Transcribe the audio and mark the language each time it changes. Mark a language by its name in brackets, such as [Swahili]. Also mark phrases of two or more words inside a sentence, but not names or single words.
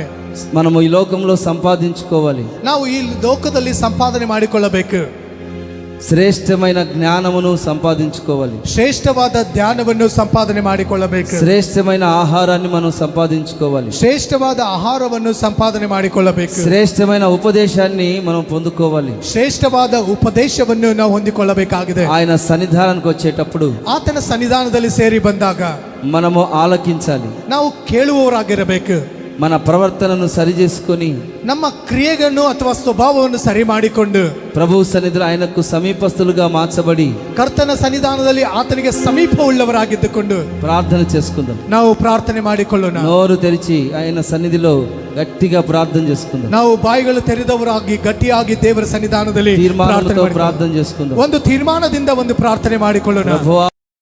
[Telugu] మనము ఈ లోకంలో సంపాదించుకోవాలి. [Kannada] ನಾವು ಈ ಲೋಕದಲ್ಲಿ ಸಂಪಾದನೆ ಮಾಡಿಕೊಳ್ಳಬೇಕು. [Telugu] శ్రేష్టమైన జ్ఞానమును సంపాదించుకోవాలి. [Kannada] ಶ್ರೇಷ್ಠವಾದ ಧ್ಯಾನವನ್ನು ಸಂಪಾದನೆ ಮಾಡಿಕೊಳ್ಳಬೇಕು. [Telugu] శ్రేష్టమైన ఆహారాన్ని మనం సంపాదించుకోవాలి. [Kannada] ಶ್ರೇಷ್ಠವಾದ ಆಹಾರವನ್ನು ಸಂಪಾದನೆ ಮಾಡಿಕೊಳ್ಳಬೇಕು. [Telugu] శ్రేష్టమైన ఉపదేశాన్ని మనం పొందుకోవాలి. [Kannada] ಶ್ರೇಷ್ಠವಾದ ಉಪದೇಶವನ್ನು ನಾವು ಹೊಂದಿಕೊಳ್ಳಬೇಕಾಗಿದೆ. [Telugu] ఆయన సన్నిధానానికి వచ్చేటప్పుడు [Kannada] ಆತನ ಸನ್ನಿಧಾನದಲ್ಲಿ ಸೇರಿ ಬಂದಾಗ [Telugu] మనము ఆలకించాలి. [Kannada] ನಾವು ಕೇಳುವವರಾಗಿರಬೇಕು. [Telugu] మన ప్రవర్తనను సరిచేసుకొని [Kannada] ನಮ್ಮ ಕ್ರಿಯೆಗಳನ್ನು ಅಥವಾ ಸ್ವಭಾವವನ್ನು ಸರಿ ಮಾಡಿಕೊಂಡು [Telugu] ప్రభు సన్నిధిలో ఆయనకు సమీపస్తులుగా మార్చబడి [Kannada] ಕರ್ತನ ಸನ್ನಿಧಾನದಲ್ಲಿ ಆತನಿಗೆ ಸಮೀಪವುಳ್ಳವರಾಗಿದ್ದುಕೊಂಡು [Telugu] ప్రార్థన చేసుకుందాం. [Kannada] ನಾವು ಪ್ರಾರ್ಥನೆ ಮಾಡಿಕೊಳ್ಳೋಣ. [Telugu] నోరు తెరిచి ఆయన సన్నిధిలో గట్టిగా ప్రార్థన చేసుకుందాం. [Kannada] ನಾವು ಬಾಯಿಗಳು ತೆರೆದವರಾಗಿ ಗಟ್ಟಿಯಾಗಿ ದೇವರ ಸನ್ನಿಧಾನದಲ್ಲಿ [Telugu] తీర్మానాలతో ప్రార్థన చేసుకుందాం. [Kannada] ಒಂದು ತೀರ್ಮಾನದಿಂದ ಒಂದು ಪ್ರಾರ್ಥನೆ ಮಾಡಿಕೊಳ್ಳೋಣ. [Telugu] ప్రభువా